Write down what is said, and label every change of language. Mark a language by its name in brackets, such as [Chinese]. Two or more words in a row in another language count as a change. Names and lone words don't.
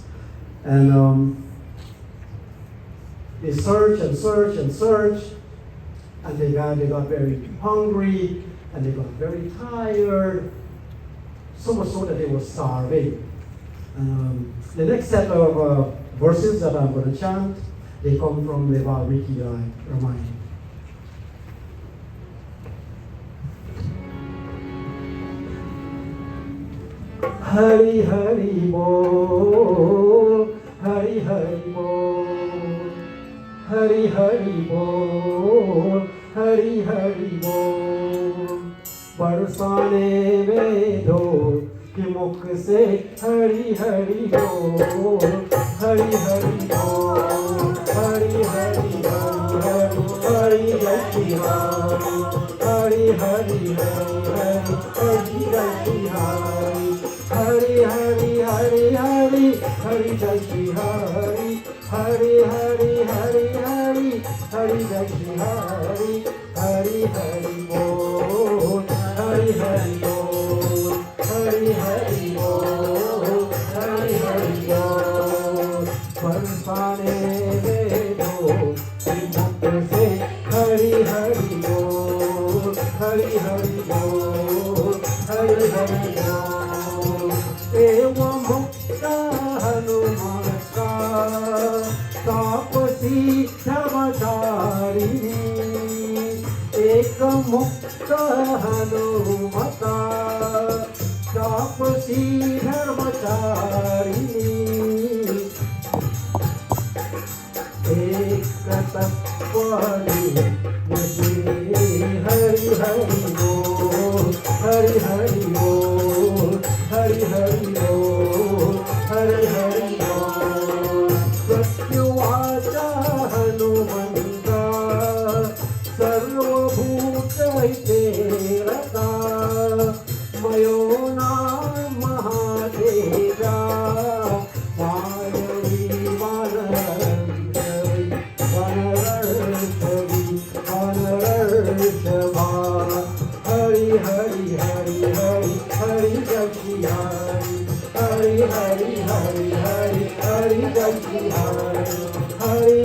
[English] And they search and search and search, and they got very hungry, and they got very tired, so much so that they were starving. The next set of verses that I'm going to chant, they come from the Valmiki Ramayana. [Hindi] हरि हरि बोल, हरि हरि बोल, हरि हरि बोल, हरि हरि बोल. बरसाने में दो कि मुख से हरि हरि बोल, हरि हरि बोल, हरि हरि हरि हरि Hari हरि हरि हरि जय श्री हरि हरि हरि हरि हरि हरि जय श्री हरि हरि हरि हरि हरि हरि जय श्री हरि हरि हरि बोल हरि हरि बोल हरि हरि बोल हरि हरि बोल बरसाने दे दो मुख से हरि हरि बोल हरि हरि बोल हरि हरि बोल एवं मुक्त हनुमान का [Sanskrit] तापसी धर्मचारिणी एक मुक्त हनुमता तापसी धर्मचारिणी एक तत्वाली [Hindi] हरि हरि बोल हरि हरि बोल [Sanskrit] हरि हरि बोल हरि हरि बोल प्रत्युवाचा हनुमंता सर्वभूतहिते रता मयो नाम महादेवा मायवी [Hindi] हरि हरि हरि हरि हरि जय श्री हरि हरि हरि हरि हरि हरि जय श्री हरि हरि